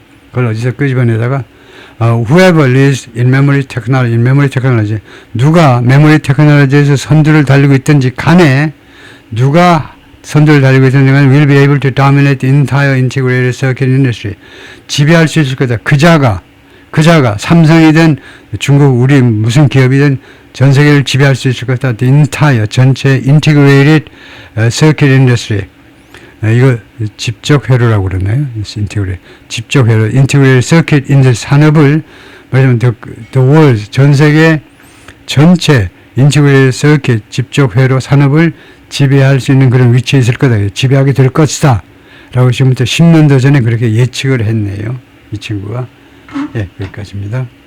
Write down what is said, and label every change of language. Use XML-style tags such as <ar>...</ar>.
<ko>그걸 어디서 끄집어내다가</ko> <en>whoever lives in memory technology,</en> <ko>누가 메모리 테크놀로지에서 선두를 달리고 있든지 간에, 누가 선두를 달리고 있든지 간에</ko> <en>will be able to dominate the entire integrated circuit industry,</en> <ko>지배할 수 있을 거다. 그 자가 삼성이든 중국 우리 무슨 기업이든 전 세계를 지배할 수 있을 거다.</ko> <en>The entire,</en> <ko>전체</ko> <en>integrated circuit industry,</en> <ko>이거 집적회로라고 그러나요? 집적회로,</ko> <en>integrated circuit industry,</en> <ko>산업을 말하자면</ko> <en>the world,</en> <ko>전 세계 전체</ko> <en>integrated circuit,</en> <ko>집적회로 산업을 지배할 수 있는 그런 위치에 있을 거다. 지배하게 될 것이다. 라고 지금부터 10년 더 전에 그렇게 예측을 했네요. 이 친구가. 예, 여기까지입니다.</ko>